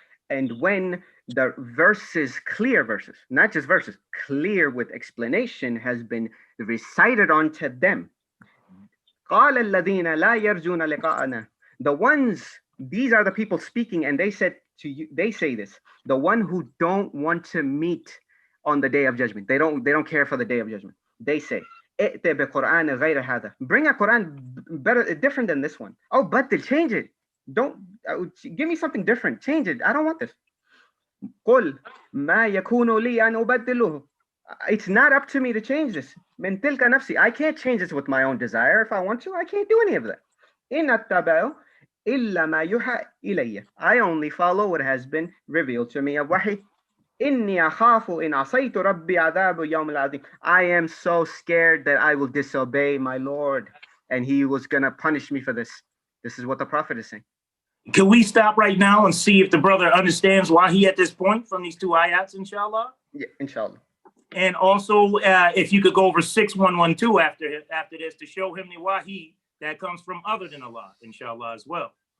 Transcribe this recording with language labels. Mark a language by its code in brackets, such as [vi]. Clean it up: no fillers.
[en] And when the verses, clear verses, not just verses, clear with explanation has been recited onto them. [ar] قَالَ الَّذِينَ لَا يَرْجُونَ لِقَاءَنَا. [en] The ones, these are the people speaking, and they said to you, they say this, the one who don't want to meet on the day of judgment. They don't care for the day of judgment. They say, [ar] ائت بقرآن غير هذا. [en] Bring a Quran better, different than this one. Oh, but to change it. Don't give me something different. Change it. I don't want this. [ar] قل ما يكون لي أن أبدله. [en] It's not up to me to change this. [ar] من تلك نفسي. [en] I can't change this with my own desire. If I want to, I can't do any of that. [ar] إن أتبع إلا ما يوحى إلي. [en] I only follow what has been revealed to me of wahi. [ar] إني أخاف إن عصيت ربي عذاب يوم العظيم. [en] I am so scared that I will disobey my Lord, and He was gonna punish me for this. This is what the Prophet is saying. Can we stop right now and see if the brother understands why he at this point from these two ayats, inshallah? Yeah, inshallah. And also, if you could go over 6112 after this to show him the wahi that comes from other than Allah, inshallah, as well.